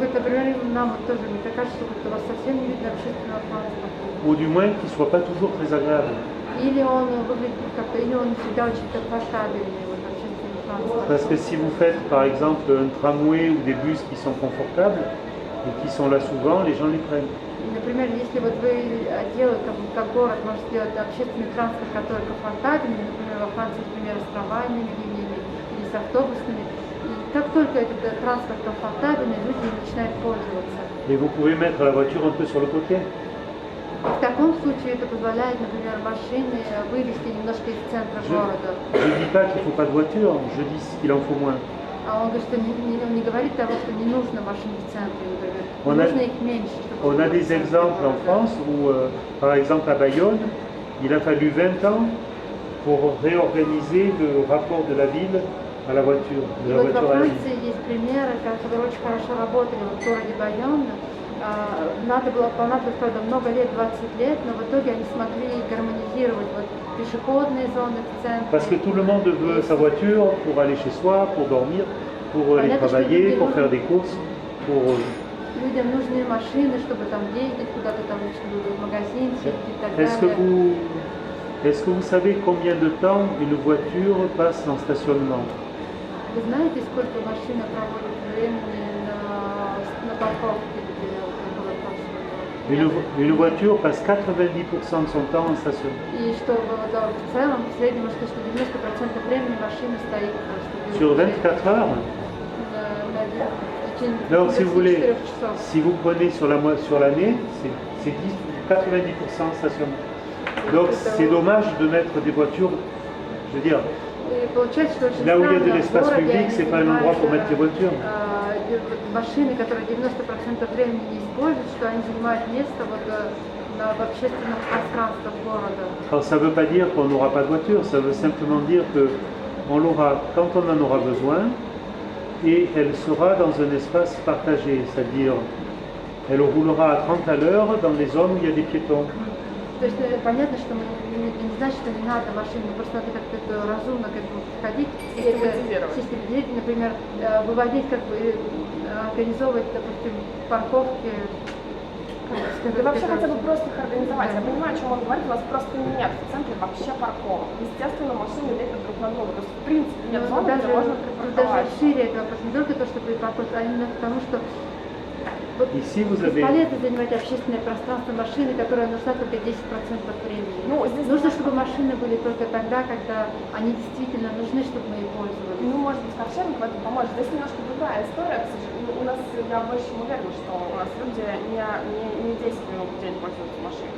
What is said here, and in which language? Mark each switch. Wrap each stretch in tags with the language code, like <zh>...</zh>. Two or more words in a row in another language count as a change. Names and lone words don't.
<fr>Ou du moins qu'ils ne soient pas toujours très agréables. Parce que si vous faites par exemple un tramway ou des bus qui sont confortables et qui sont là souvent, les gens les prennent.</fr> <ru>Например, если вот вы делаете, как город может сделать общественный транспорт, который комфортабельный, например, во Франции, например, с трамвайными линиями или с автобусными, и как только этот транспорт комфортабельный, люди начинают пользоваться.</ru> <fr>Et vous pouvez mettre la voiture un peu sur le côté.</fr> <ru>В таком случае это позволяет, например, машины вывести немножко из центра города.</ru> <fr>Je ne dis pas qu'il ne faut pas de voiture, je dis qu'il en faut moins.</fr> <ru>А он говорит, что не говорит того, что не нужно машин в центре, например. Нужно их меньше.</ru> <fr>On a des exemples en France où, par exemple à Bayonne, il a fallu 20 ans pour réorganiser le rapport de la ville à la voiture, de</fr> <ru>И</ru> <fr>la</fr> <ru>вот во</ru> <fr>voiture à la ville.</fr> <ru>Франции есть примеры, которые очень хорошо работали вот в городе Байонne. Понадобилось, правда, много лет, 20 лет, но в итоге они смогли гармонизировать вот пешеходные зоны в центре.</ru> <fr>Parce que tout le monde veut sa voiture pour aller chez soi, pour dormir, pour aller travailler, pour faire des courses, pour...</fr> <ru>Людям нужны машины, чтобы там ездить, куда-то там в магазин, и так далее.</ru> <fr>Est-ce que vous savez combien de temps une voiture passe en stationnement?</fr> <ru>Вы знаете, сколько машина проводит времени на парковке?</ru> <fr>Une voiture passe 90% de son temps en stationnement.</fr> <ru>И что в целом, в среднем, что 90% времени машина стоит просто.</ru> <fr>Sur 24 heures? Donc, si vous voulez, si vous prenez sur l'année, c'est 90% stationnement. Donc, c'est dommage de mettre des voitures, je veux dire, là où il y a de l'espace public, c'est pas un endroit pour mettre des voitures.</fr> <ru>Машины, которые 90% времени не используют, что они занимают место вот в общественном пространстве города.</ru> <fr>Alors, ça ne veut pas dire qu'on n'aura pas de voiture, ça veut simplement dire qu'on l'aura quand on en aura besoin et elle sera dans un espace partagé, c'est-à-dire elle roulera à 30 à l'heure dans les zones où il y a des piétons.</fr> <ru>То есть понятно, что не значит, что не надо машины, просто надо как-то разумно к этому подходить. Систематизировать, например, выводить, как бы организовывать, допустим, парковки. Да вообще хотя бы просто их организовать. Я понимаю, о чем он говорит, у нас просто нет в центре вообще парковок. Естественно, машины лепят друг на друга. То есть, в принципе, нет зоны, где можно припарковать. Даже шире это вопрос, не только то, что припарковать, а именно потому, что</ru> <fr>Ici, vous avez...</fr> <ru>бесполезно занимать общественное пространство машины, которая нужна только 10% времени. Ну, здесь нужно, чтобы машины были только тогда, когда они действительно нужны, чтобы мы ими пользовались. Ну, может быть, Ковшенко в этом поможет. Здесь немножко другая история, к сожалению. У нас, я больше чем уверена, что у нас люди не 10 минут в день пользуются машиной.</ru>